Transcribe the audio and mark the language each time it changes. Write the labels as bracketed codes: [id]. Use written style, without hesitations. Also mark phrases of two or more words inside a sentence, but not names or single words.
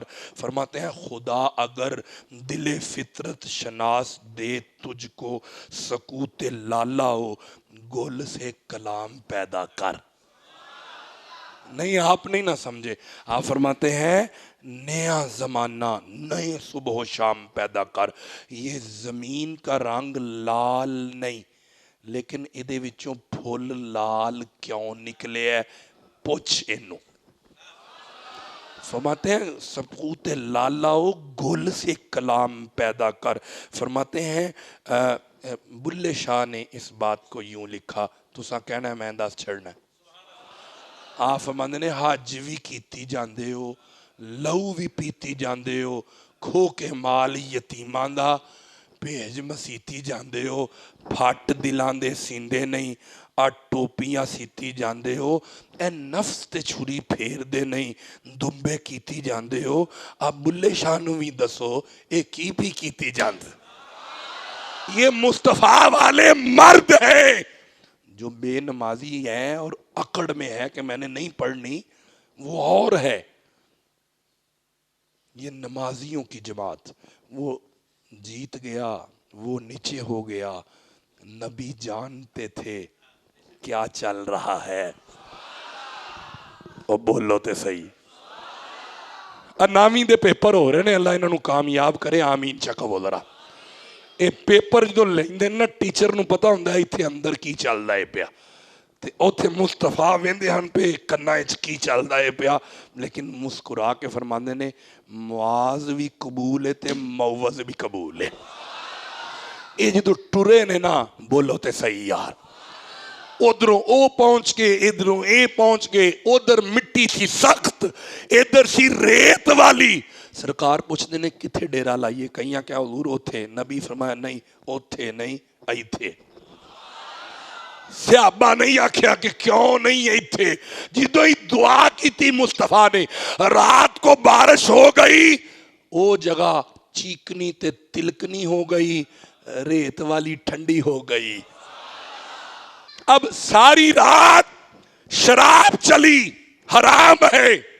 [ur] فرماتے ہیں خدا اگر دل فطرت شناس دے تجھ کو، سکوت لالا ہو گل سے کلام پیدا کر. نہیں آپ نہیں نہ سمجھے، آپ فرماتے ہیں نیا زمانہ نئے صبح و شام پیدا کر. یہ زمین کا رنگ لال نہیں، لیکن [pa] ادھے وچوں [ur] پھول لال کیوں نکلے ہے؟ [pa] پوچھ انو. [ur] فرماتے ہیں سکوت لالاؤ گل سے کلام پیدا کر. فرماتے ہیں بلے شاہ نے اس بات کو یوں لکھا، [pa] تسا کہنا ہے میں دس چھڑنا ہے. آپ فرماندے نے حج بھی کیتی جاندے ہو، لہو بھی پیتی جاندے ہو، کھو کے مال یتیمان دا بھیج مسیتی جاندے ہو، پھٹ دلان دے سیندے نہیں، ٹوپیاں سیتی جاندے ہو، اے نفس تے چھری پھیر دے نہیں، دمبے کیتی جاندے ہو. آپ بلے شاہ نو بھی دسو اے کی بھی کیتی جاندے. [ur] یہ مصطفیٰ والے مرد ہیں. جو بے نمازی ہے اور اکڑ میں ہے کہ میں نے نہیں پڑھنی وہ اور ہے. یہ نمازیوں کی جماعت، وہ جیت گیا، وہ نیچے ہو گیا. نبی جانتے تھے کیا چل رہا ہے. [pa] اور بولو تے صحیح. نامی دے پیپر ہو رہے نے، اللہ انہوں کامیاب کرے. آمین چکو ذرا. اے پیپر جو لیندے نا ٹیچر نو پتا ہوندا ہے ایتھے اندر کی چل رہا ہے پیا، تے اوتھے مصطفیٰ ویندے ہن پہ کنا وچ کی چل رہا ہے پیا، لیکن مسکرا کے فرماندے نے معاذ بھی قبول ہے تے موعظ بھی قبول ہے. اے جدو ٹرے نے نا، بولو تے صحیح یار. ادھروں او پہنچ کے ادھروں اے پہنچ کے، ادھر مٹی تھی سخت ادھر سی ریت والی. سرکار پوچھتے نے کتھے ڈیرا لائیے؟ کہیں کیا حضور اوتھے؟ نبی فرمایا نہیں اوتھے نہیں ایتھے. صحابہ نہیں آکھیا کہ کیوں نہیں ایتھے. جدو ہی دعا کی تھی مصطفیٰ نے، رات کو بارش ہو گئی، او جگہ چیکنی تے تلکنی ہو گئی، ریت والی ٹھنڈی ہو گئی. [ur] اب ساری رات شراب چلی، حرام ہے.